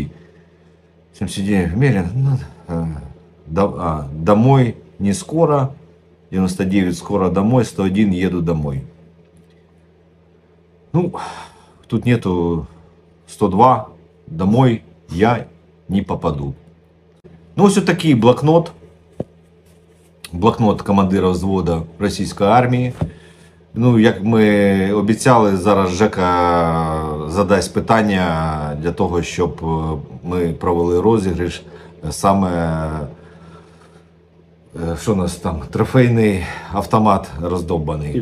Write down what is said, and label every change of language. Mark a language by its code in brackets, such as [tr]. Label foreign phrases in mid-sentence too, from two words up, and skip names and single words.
[ru] 79 умерен. Домой не скоро. 99 скоро домой. 101 еду домой. Ну, тут нету 102. Домой я не попаду. [uk] Ну, ось такий блокнот. Блокнот командира взвода російської армії. Ну, як ми обіцяли, зараз Жека задасть питання для того, щоб ми провели розіграш саме, що у нас там, трофейний автомат роздовбаний.